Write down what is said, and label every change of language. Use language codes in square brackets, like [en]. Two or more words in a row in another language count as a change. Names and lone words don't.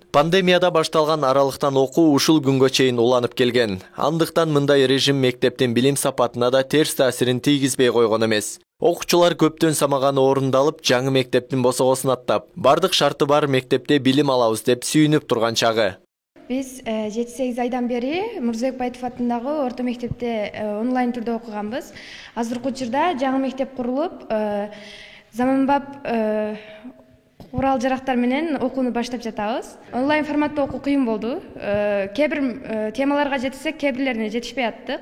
[ky] Пандемияда башталган аралыктан окуу ушул күнгө чейин уланып келген. Андыктан мындай режим мектептин билим сапатына да терс таасирин тийгизбей койгон эмес. Окуучулар көптөн самаганы орундалып, жаңы мектептин босогосун аттап, бардык шарты бар мектепте билим алабыз деп сүйүнүп турган чагы. Биз 7-8 айдан бери Мурзабек Баятов атындагы орто мектепте онлайн түрдө окуганбыз. Азыркы учурда жаңы мектеп курулуп, заманбап курал жарактар менен окууну баштап жатабыз. Онлайн форматта окуу кыйын болду. Кээ бир темаларга жетсек, кээ бирлерине жетишпей аттык.